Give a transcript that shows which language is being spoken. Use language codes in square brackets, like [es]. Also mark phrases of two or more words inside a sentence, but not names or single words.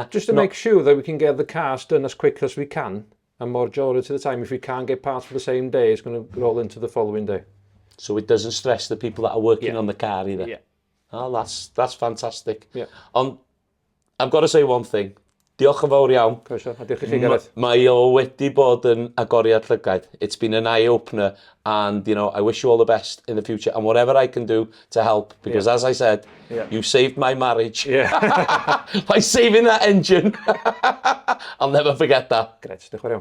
[en] Just to make sure that we can get the cars done as quick as we can. And majority of the time, if we can't get parts for the same day, it's going to roll into the following day. So it doesn't stress the people that are working Yeah. on the car either. Yeah. Oh, that's fantastic. Yeah. I've got to say one thing. [cy] Diolch yn fawr iawn. Croeso, a diolch i chi Gareth. Mae o wedi bod yn agoriad llygaid. [en] It's been an eye-opener and, you know, I wish you all the best in the future and whatever I can do to help because as I said, you saved my marriage by saving that engine. I'll never forget that. [cy] Gret, diolch yn fawr iawn.